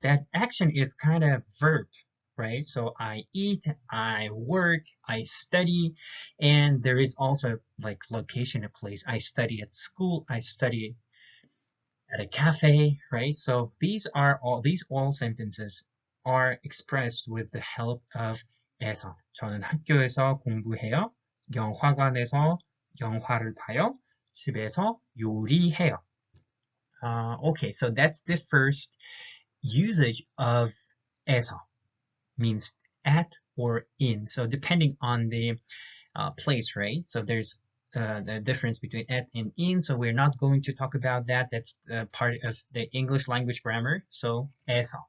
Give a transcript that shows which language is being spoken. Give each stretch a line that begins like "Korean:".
English: That action is kind of verb, right? So I eat, I work, I study, and there is also like location, a place. I study at school, I study at a cafe, right? So these all sentences are expressed with the help of 에서.
Korean: 저는 학교에서 공부해요. 영화관에서 영화를 봐요. 집에서 요리해요.
English: Okay, so that's the first usage of 에서, means at or in. So depending on the place, right? So there's the difference between at and in. So we're not going to talk about that. That's part of the English language grammar. So 에서.